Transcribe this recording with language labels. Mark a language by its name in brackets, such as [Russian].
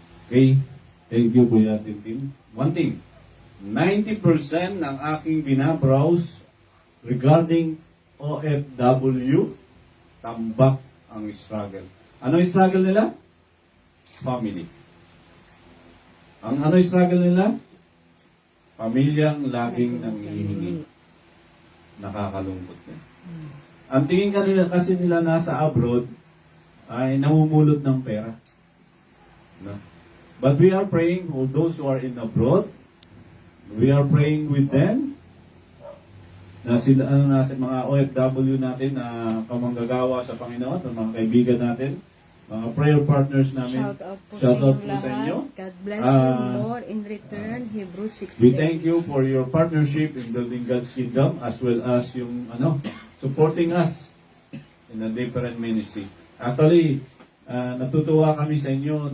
[Filipino] Okay? [English] Thank you, [Filipino] Kuya Tintin. [English] One thing, [Filipino] 90% ng aking binabrowse regarding OFW, tambak ang struggle. Ano yung struggle nila? Family. Ang ano yung struggle nila? Pamilyang laging nangihingi. Nakakalungkot na. Ang tingin kanila kasi nila nasa abroad ay namumulot ng pera. No? [English] But we are praying for those who are in abroad. We are praying with them. [Filipino] Na sila, nasa mga OFW natin na kamanggagawa sa Panginoon, mga kaibigan natin, mga prayer partners namin. [English] Shout out po [Filipino] sa sa inyo. [English] God bless you more in return. Hebrews 6:10. We thank you for your partnership in building God's kingdom as well as yung supporting us in a different ministry. [Filipino] Actually, natutuwa kami sa inyo.